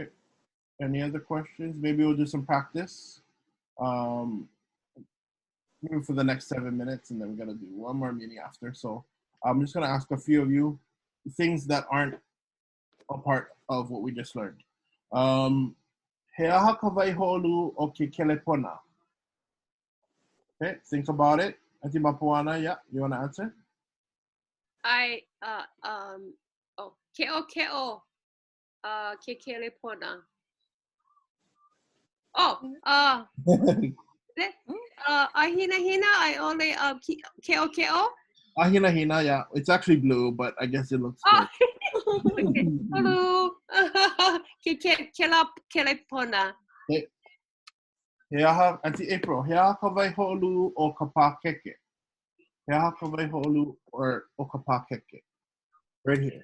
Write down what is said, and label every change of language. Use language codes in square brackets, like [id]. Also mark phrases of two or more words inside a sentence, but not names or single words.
[en] Any other questions? Maybe we'll do some practice. Maybe for the next 7 minutes, and then we're gonna do one more meeting after. So I'm just gonna ask a few of you things that aren't a part of what we just learned. [haw] He aha ka waihoʻoluʻu o ke kelepona. [en] Okay, think about it. Auntie Mapuana, yeah, you want to answer? [haw] Keʻo ke kelepona. Ahina ai ole keʻo. Ahina hina, [en] yeah. It's actually blue, but I guess it looks good. Hello. Kelepona. [haw] Okay. He aha, Auntie April, he aha ka waihoʻoluʻu o ka pākeke. He aha ka waihoʻoluʻu or o ka pākeke. [en] Right here.